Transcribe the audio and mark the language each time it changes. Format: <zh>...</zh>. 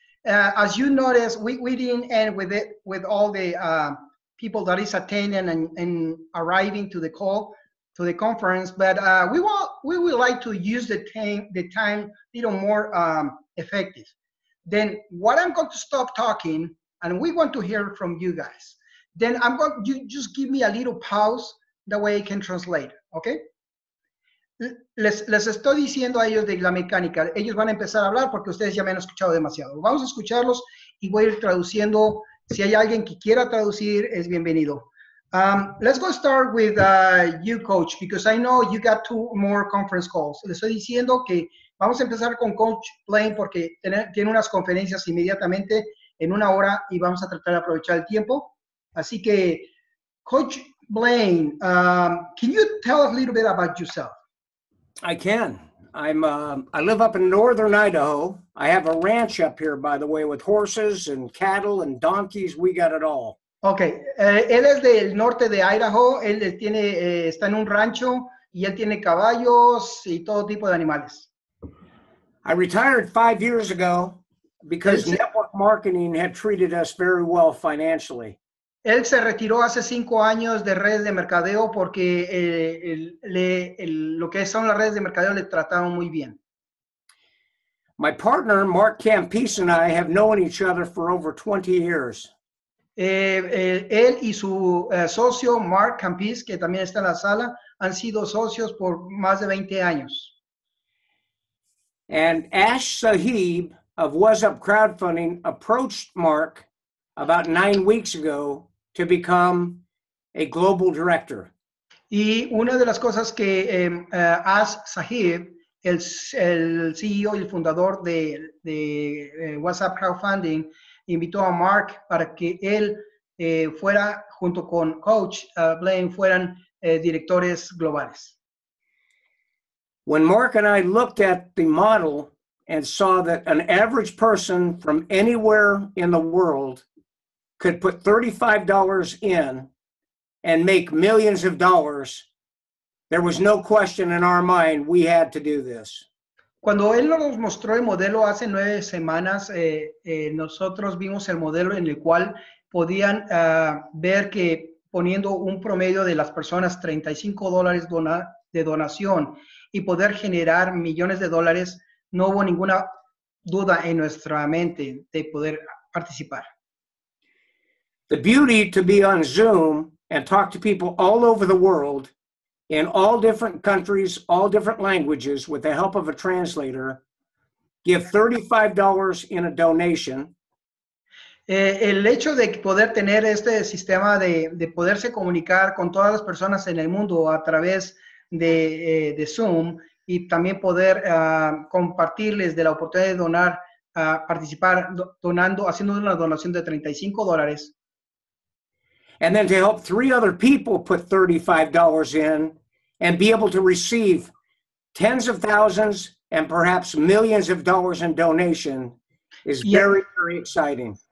<en>As you notice, we didn't end with it with all the people that is attending and arriving to the call, to the conference, but we would like to use the time a little more effective. Then what I'm going to stop talking, and we want to hear from you guys. Then you just give me a little pause, that way I can translate, okay?</en> <es>Les estoy diciendo a ellos de la mecánica, ellos van a empezar a hablar porque ustedes ya me han escuchado demasiado. Vamos a escucharlos y voy a ir traduciendo Si hay alguien que quiera traducir, es bienvenido.</es> <en>Let's go start with you, Coach, because I know you got 2 more conference calls.</en> <es>Le estoy diciendo que vamos a empezar con Coach Blaine porque tiene unas conferencias inmediatamente en 1 hora y vamos a tratar de aprovechar el tiempo. Así que,</es> <en>Coach Blaine, can you tell us a little bit about yourself? I can. I live up in northern Idaho. I have a ranch up here, by the way, with horses and cattle and donkeys. We got it all.</en> <es>Okay, él es del norte de Idaho. Él tiene, está en un rancho y él tiene caballos y todo tipo de animales.</es> <en>I retired 5 years ago because network marketing had treated us very well financially.</en> <es>Él se retiró hace 5 años de redes de mercadeo porque lo que son las redes de mercadeo le trataron muy bien.</es> <en>My partner, Mark Campese, and I have known each other for over 20 years.</en> <es>Él y su socio, Mark Campese, que también está en la sala, han sido socios por más de 20 años.</es> <en>And Ash Sahib of What's Up Crowdfunding approached Mark about 9 weeks ago to become a global director.</en> <es>Y una de las cosas que Ash Sahib, el CEO y el fundador de WhatsApp Crowdfunding, invitó a Mark para que él fuera, junto con Coach Blaine, fueran directores globales.</es> <en>When Mark and I looked at the model and saw that an average person from anywhere in the world could put $35 in and make millions of dollars, there was no question in our mind we had to do this.</en> <es>Cuando él nos mostró el modelo hace 9 semanas, nosotros vimos el modelo en el cual podían ver que poniendo un promedio de las personas $35 de donación y poder generar millones de dólares, no hubo ninguna duda en nuestra mente de poder participar.</es> <en>The beauty to be on Zoom and talk to people all over the world in all different countries, all different languages, with the help of a translator, give $35 in a donation.</en> <es>El hecho de poder tener este sistema de poderse comunicar con todas las personas en el mundo a través de Zoom y también poder compartirles de la oportunidad de donar, participar donando, haciendo una donación de $35.</es> <en>And then to help 3 other people put $35 in and be able to receive tens of thousands and perhaps millions of dollars in donation is very, very exciting.</en>